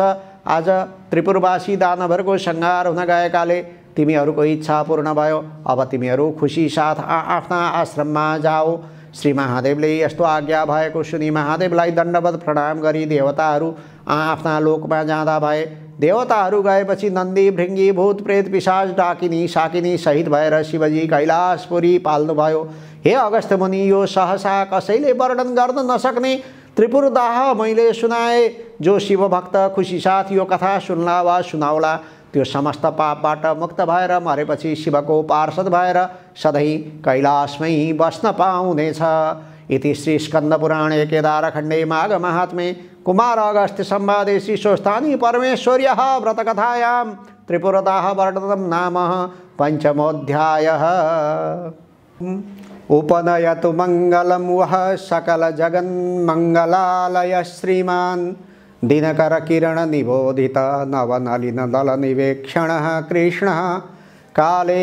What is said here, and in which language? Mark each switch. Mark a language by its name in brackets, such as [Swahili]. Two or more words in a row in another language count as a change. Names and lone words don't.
[Nepali] आज त्रिपुरवासी दानवहरूको संहार हुन गएकाले तिमीहरूको इच्छा पूर्ण भयो। अब तिमीहरू खुसी साथ आफ्ना आश्रममा जाओ। श्री महादेवले यस्तो आज्ञा भएको सुनि महादेवलाई दण्डवत प्रणाम गरी देवताहरू आफ्ना लोकमा जाँदा भए। देवताहरू गएपछि नन्दी, भृङ्गी, भूत, प्रेत, पिशाच, डाकिनी, साकिनी सहित भएर शिवजी कैलाशपुरी पाल्नुभयो। हे अगस्त्य मुनि, यो सहसा कसैले वर्णन गर्न नसक्ने त्रिपुर दाह मैले सुनाए। जो शिवभक्त खुसी साथ यो कथा सुन्ला वा सुनाउला त्यो समस्त पापबाट मुक्त भएर मरेपछि शिवको पार्षद भएर सधैँ कैलाशमै बस्न पाउनेछ। [Sanskrit] इति श्री स्कन्दपुराणे केदारखण्डे माघ महात्म्ये कुमार अगस्त्य संवादे श्री स्वस्थानी परमेश्वर्यः व्रतकथायां त्रिपुरदाह वर्णनं नाम पंचमोऽध्यायः। उपनयतु मङ्गलं वः सकल जगन्मङ्गलालय श्रीमान् दिनकर किरण निबोधित नवनलिन दल निवेक्षणः कृष्णः काले